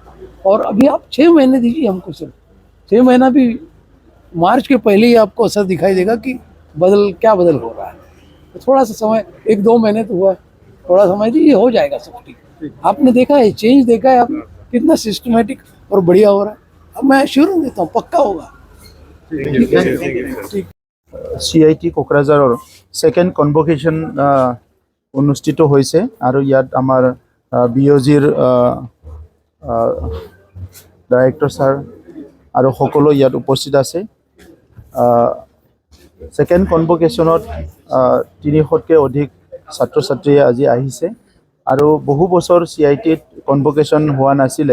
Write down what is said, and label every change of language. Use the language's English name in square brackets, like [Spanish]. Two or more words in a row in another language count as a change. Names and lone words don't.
[Hindi] और अभी आप 6 महीने दीजिए हमको, सिर्फ 6 महीना भी, मार्च के पहले ही आपको असर दिखाई देगा कि क्या बदल हो रहा है। तो थोड़ा सा समय, 1-2 महीने तो हुआ, थोड़ा समय दीजिए, हो जाएगा सब ठीक। आपने देखा है, चेंज देखा है, आप कितना सिस्टमेटिक और बढ़िया हो रहा है। अब मैं एश्योरेंस देता हूँ, पक्का होगा। [Assamese] CIT কোকৰাঝাৰৰ [English] second convocation [Assamese] অনুষ্ঠিত হৈছে, আৰু ইয়াত আমাৰ BOGৰ ডাইৰেক্টৰ ছাৰ আৰু সকলো ইয়াত উপস্থিত আছে। [English] second convocationত [Assamese] 300তকৈ অধিক ছাত্ৰ ছাত্ৰীয়ে আজি আহিছে, আৰু বহু বছৰ CITত কনভকেশন হোৱা নাছিলে।